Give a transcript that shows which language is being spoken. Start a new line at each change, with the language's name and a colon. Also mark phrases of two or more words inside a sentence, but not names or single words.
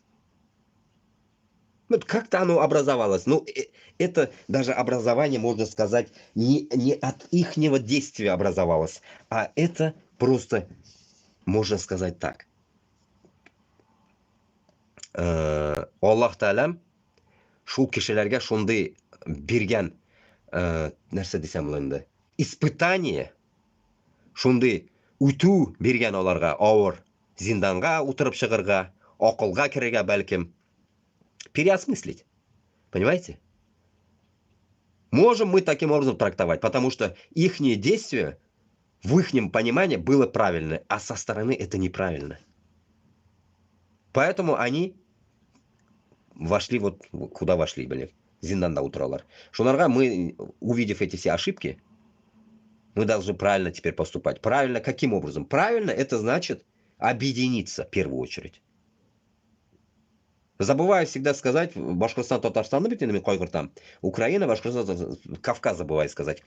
Russian: Вот как-то оно образовалось. Ну, это даже образование, можно сказать, не от ихнего действия образовалось, а это просто, можно сказать так.
Tatar: Аллах Таалам шул кешеләргә шундый биргән нәрсә дисәм ул инде, испытание, шундый үтү биргән аларга, авыр зинданга утырып чыгырга, акылга керергә бәлкем,
Russian: переосмыслить. Понимаете? Можем мы таким образом трактовать, потому что ихние действия в ихнем понимании было правильно, а со стороны это неправильно. Поэтому они вошли вот куда вошли, блин,
Tatar: зинданда утыралар.
Russian: Шунарга мы, увидев эти все ошибки, мы должны правильно теперь поступать. Правильно каким образом? Правильно это значит объединиться в первую очередь. Забываю всегда сказать, Башкортостан, Татарстан, Украина, Башкортостан, Кавказ забываю сказать.